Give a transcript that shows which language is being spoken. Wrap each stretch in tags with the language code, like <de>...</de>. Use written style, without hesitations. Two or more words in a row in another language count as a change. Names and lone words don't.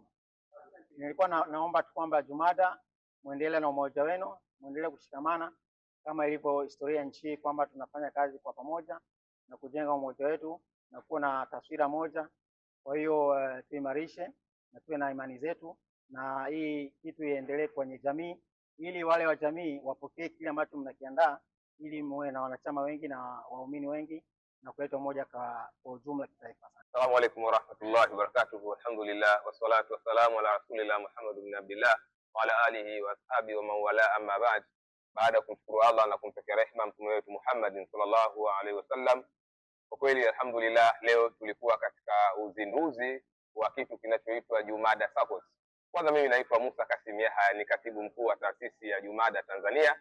<sw>Nilikuwa naomba tu kwamba Jumada muendelee na umoja wenu, muendelee kushikamana kama ilivyo historia nchi, kwamba tunafanya kazi kwa pamoja na kujenga umoja wetu na kuwa na taswira moja. Kwa hiyo tuimarishe na tuwe na imani zetu, na hii kitu iendelee kwenye jamii, ili wale wa jamii wapokee kile ambacho mnakiandaa, ili muwe na wanachama wengi na waumini wengi na kuleta umoja kwa ujumla kitaifa.</sw> <ar>السلام عليكم ورحمة الله وبركاته. الحمد لله والصلاة والسلام على رسول الله محمد بن عبد الله وعلى آله وأصحابه ومن والاه أما بعد.</ar> <sw>Baada kumshukuru Allah na kumtakia rehema mtume wetu Muhammad</sw> <ar>صلى الله عليه وسلم,</ar> <sw>kwa kweli alhamdulillah leo tulikuwa katika uzinduzi wa kitu kinachoitwa Jumada SACCOS. Kwanza mimi naitwa Musa Kasim Yahya, ni katibu mkuu wa taasisi ya Jumada Tanzania.</sw>